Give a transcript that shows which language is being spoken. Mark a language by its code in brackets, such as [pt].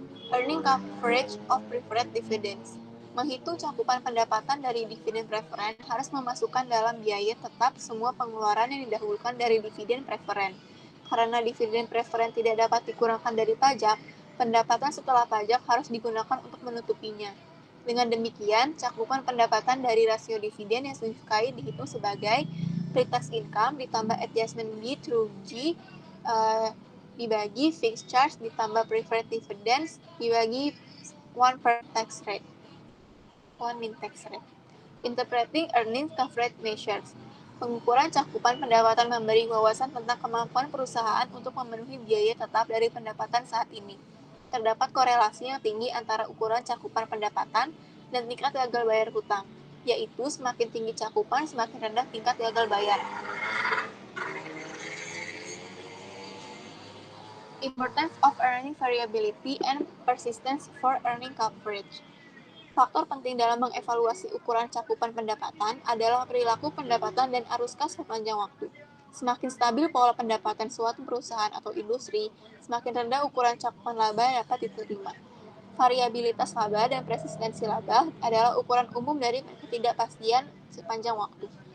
[en] Earning coverage of preferred dividends. [id] Menghitung cakupan pendapatan dari dividen preferen harus memasukkan dalam biaya tetap semua pengeluaran yang didahulukan dari dividen preferen. Karena dividen preferen tidak dapat dikurangkan dari pajak, pendapatan setelah pajak harus digunakan untuk menutupinya. Dengan demikian, cakupan pendapatan dari rasio dividen yang disukai dihitung sebagai [en] pre-tax income [id] ditambah [en] adjustment B through G [id] dibagi [en] fixed charge [id] ditambah [en] preferred dividends [id] dibagi 1 min tax rate. [en] Interpreting earnings coverage measures. [id] Pengukuran cakupan pendapatan memberi wawasan tentang kemampuan perusahaan untuk memenuhi biaya tetap dari pendapatan saat ini. Terdapat korelasi yang tinggi antara ukuran cakupan pendapatan dan tingkat gagal bayar hutang, yaitu semakin tinggi cakupan, semakin rendah tingkat gagal bayar. [en] Importance of earning variability and persistence for earning coverage. [id] Faktor penting dalam mengevaluasi ukuran cakupan pendapatan adalah perilaku pendapatan dan arus kas sepanjang waktu. Semakin stabil pola pendapatan suatu perusahaan atau industri, semakin rendah ukuran cakupan laba yang dapat diterima. Variabilitas laba dan persistensi laba adalah ukuran umum dari ketidakpastian sepanjang waktu.